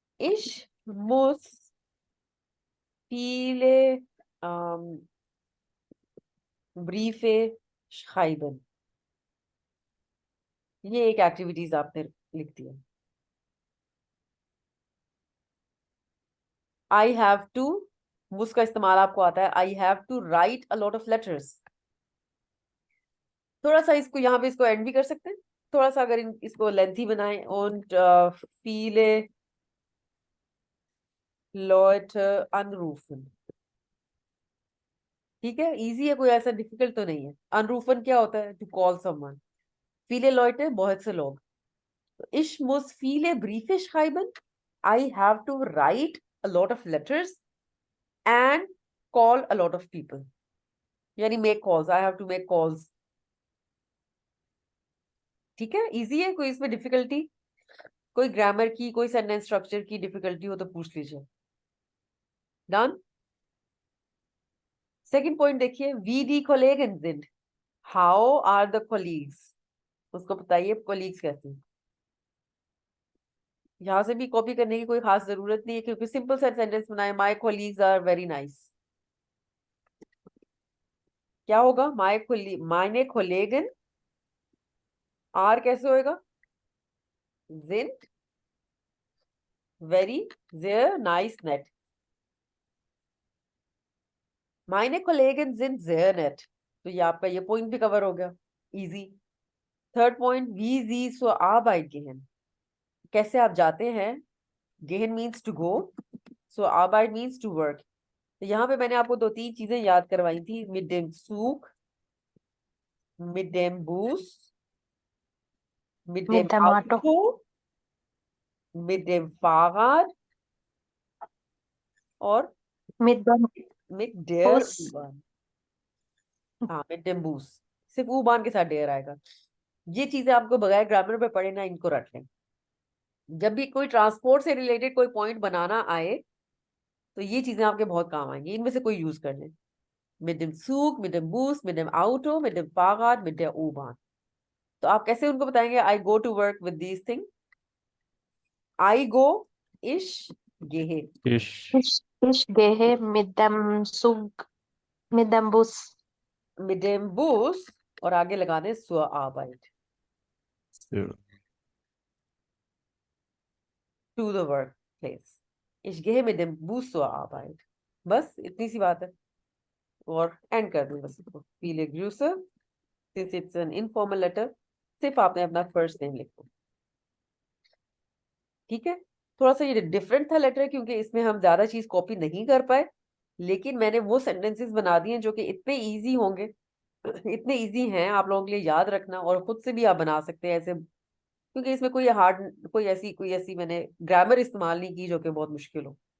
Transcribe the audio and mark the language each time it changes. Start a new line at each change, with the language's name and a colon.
German: Ich muss viele Briefe schreiben।
Hindi: ये एक activities आपने लिख दिया।
English: I have to, muss
Hindi: का इस्तेमाल आपको आता है।
English: I have to write a lot of letters।
Hindi: थोड़ा सा इसको यहाँ पे इसको एंड भी कर सकते हैं, थोड़ा सा अगर इसको लेंथी बनाएं।
German: Und viele Leute anrufen।
Hindi: ठीक है, इजी है, कोई ऐसा डिफिकल्ट तो नहीं है। अनरूफन क्या होता है?
English: To call someone.
German: viele Leute
Hindi: बहुत से लोग।
German: Ich muss viele Briefe schreiben।
English: I have to write a lot of letters and call a lot of people।
Hindi: यानी
English: make calls, I have to make calls।
Hindi: ठीक है, easy है, कोई इसमें difficulty, कोई ग्रामर की, कोई सेंटेंस स्ट्रक्चर की डिफिकल्टी हो तो पूछ लीजिए। डन।
English: second point देखिए,
German: वी दी कोलेगन sind।
English: How are the colleagues?
Hindi: उसको बताइए कोलीग्स कैसे हैं। यहां से भी कॉपी करने की कोई खास जरूरत नहीं है, क्योंकि सिंपल सा सेंटेंस बनाए,
English: My colleagues are very nice.
Hindi: क्या होगा?
German: मायने कोलेगन,
Hindi: आर कैसे होएगा?
German: sind very sehr nice nett। meine Kollegen sind sehr nett।
Hindi: तो ये आपका ये पॉइंट भी कवर हो गया, easy.
English: third point,
German: wie sie zur Arbeit gehen।
Hindi: कैसे आप जाते हैं?
English: gehen means to go, so Arbeit means to work।
Hindi: तो यहाँ पे मैंने आपको 2-3 चीजें याद करवाई थी,
German: mit dem Zug, mit dem
Hindi: Bus, mit dem
German: Mit dem Auto, Auto, mit dem Fahrrad और mit dem mit der Bus, U-Bahn।
Hindi: हाँ,
German: mit dem Bus,
Hindi: सिर्फ U-Bahn के साथ डेयर आएगा। ये चीजें आपको बगैर ग्रामर पे पढ़े ना, इनको रट लें। जब भी कोई ट्रांसपोर्ट से रिलेटेड कोई पॉइंट बनाना आए तो ये चीजें आपके बहुत काम आएंगी, इनमें से कोई यूज कर लें।
German: mit dem Zug, mit dem Bus, mit dem Auto, mit dem Fahrrad, mit der U-Bahn।
Hindi: तो आप कैसे उनको बताएंगे?
English: I go to work with these things। I go, ich gehe।
German: ich gehe mit dem Zug, mit dem Bus, mit dem Bus
Hindi: और आगे लगा दें
German: zur Arbeit,
English: So, to the workplace।
German: ich gehe mit dem Bus zur Arbeit।
Hindi: बस इतनी सी बात है, और and कर दूं बस इसको।
German: viele Grüße,
English: since it's an informal letter,
Hindi: सिर्फ आपने अपना फर्स्ट नेम लिखो। ठीक है, थोड़ा सा ये डिफरेंट था लेटर, क्योंकि इसमें हम ज्यादा चीज कॉपी नहीं कर पाए, लेकिन मैंने वो सेंटेंसेस बना दिए जो कि इतने इजी होंगे, इतने इजी हैं आप लोगों के लिए याद रखना, और खुद से भी आप बना सकते हैं ऐसे, क्योंकि इसमें कोई ऐसी मैंने ग्रामर इस्तेमाल नहीं की जो कि बहुत मुश्किल हो।